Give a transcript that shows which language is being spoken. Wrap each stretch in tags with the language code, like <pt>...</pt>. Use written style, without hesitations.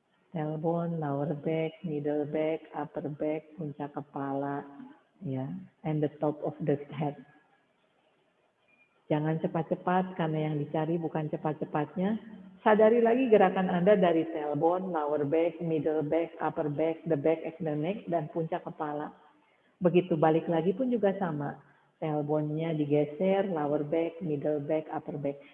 <en>Tailbone, lower back, middle back, upper back,</en> <id>puncak kepala, ya,</id> <en>and the top of the head.</en> <id>Jangan cepat-cepat karena yang dicari bukan cepat-cepatnya. Sadari lagi gerakan Anda dari</id> <en>tailbone, lower back, middle back, upper back, the back of the neck,</en> <id>dan puncak kepala. Begitu balik lagi pun juga sama.</id> <en>Tailbone-nya</en> <id>digeser,</id> <en>lower back, middle back, upper back.</en>